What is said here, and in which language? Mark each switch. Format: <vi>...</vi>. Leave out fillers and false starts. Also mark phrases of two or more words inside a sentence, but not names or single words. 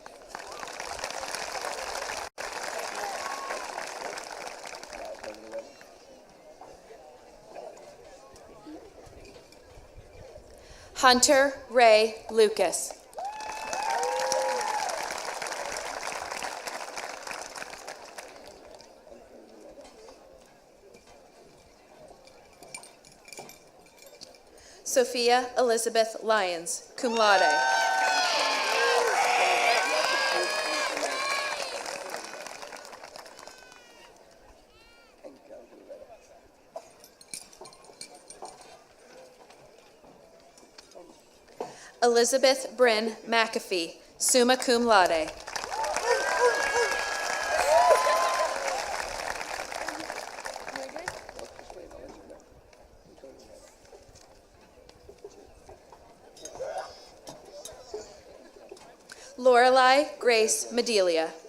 <en>Hunter Ray Lucas. Sophia Elizabeth Lyons,</en> <la>cum laude.</la> <en>Elizabeth Bryn McAfee,</en> <la>summa cum laude.</la> <en>Lorelei Grace Medelia.</en>